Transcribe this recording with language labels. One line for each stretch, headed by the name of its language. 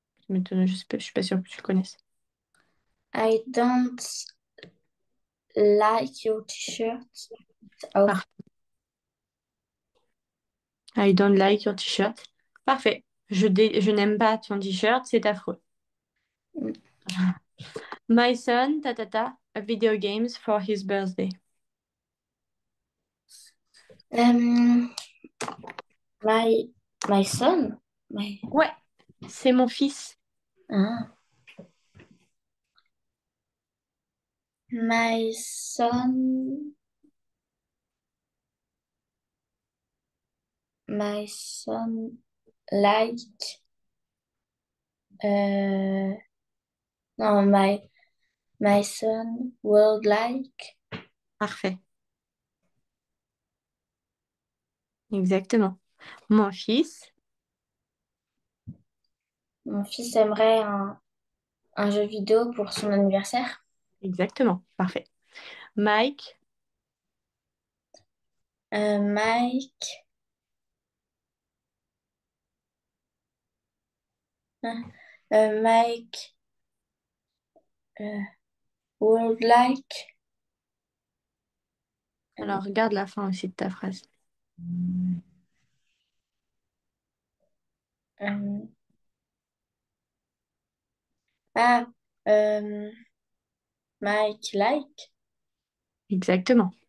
French: Je suis pas sûre que tu le connaisses.
English: I don't like your t-shirt. Oh,
French: Parfait.
English: I don't like your t-shirt. Parfait.
French: Je n'aime pas ton t-shirt, c'est affreux.
English: My son, a video games for his birthday. um, my my son, my
French: Ouais, c'est mon fils.
English: ah, my son, my son like euh, non my son would like
French: Parfait. Exactement. Mon fils. mon fils aimerait un jeu vidéo pour son anniversaire. Exactement. Parfait. Mike.
English: Mike Mike euh, would like
French: Alors, regarde la fin aussi de ta phrase.
English: Euh, ah, euh, Mike, like.
French: Exactement.